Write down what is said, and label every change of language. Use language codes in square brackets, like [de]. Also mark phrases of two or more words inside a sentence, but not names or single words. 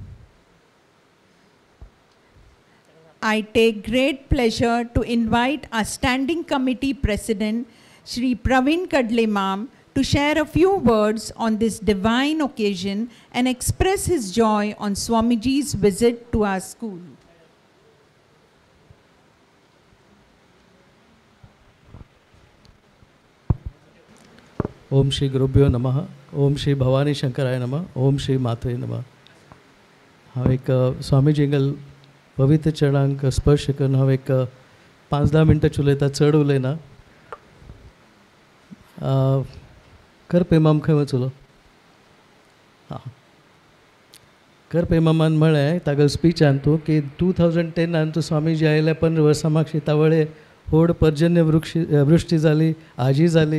[en] I take great pleasure to invite our Standing Committee President, Shri Praveen Kadle Mam, to share a few words on this divine occasion and express his joy on Swamiji's visit to our school. [sa] ओम श्री गुरुभ्यो नमः. ओम श्री भवानी शंकराय नमः. ओम श्री मात्रे नमः. [kok] हांव एक स्वामीजींगल पवित्र चरणांक स्पर्श करून हांव एक 5-10 मिनटां उलयता, चड उलयना. करपे माम खंय वचलो? हां, करपे मामान म्हळें तागेले स्पिचान तूं की 2010 तूं स्वामीजी आयले 15 वर्सां म्हाका तावळे व्हड पर्जन्य वृश्टी जाली, आजी जाली.